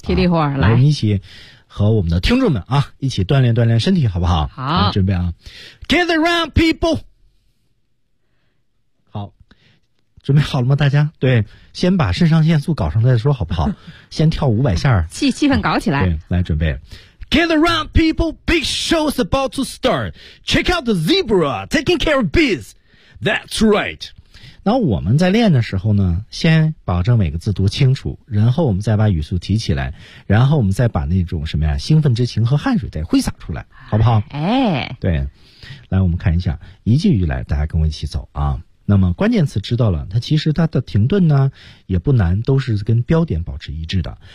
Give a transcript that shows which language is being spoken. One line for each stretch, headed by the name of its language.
Chinese: 体力活、来，我们一起和我们的听众们啊一起锻炼锻炼身体，好不好？好，准备啊 ，
English: Gather around people，
Chinese: 好，准备好了吗？大家对，先把肾上腺素搞上再说，好不好？先跳500下，气氛搞起来，对，来准备。
English: Gather around people, big show's about to start. Check out the zebra, taking care of biz. That's right.
Chinese: 那我们在练的时候呢，先保证每个字读清楚，然后我们再把语速提起来，然后我们再把那种什么呀，兴奋之情和汗水再挥洒出来，好不好？哎，对。来，我们看一下，一句一句来，大家跟我一起走啊。那么关键词知道了，它其实它的停顿呢，也不难，都是跟标点保持一致的。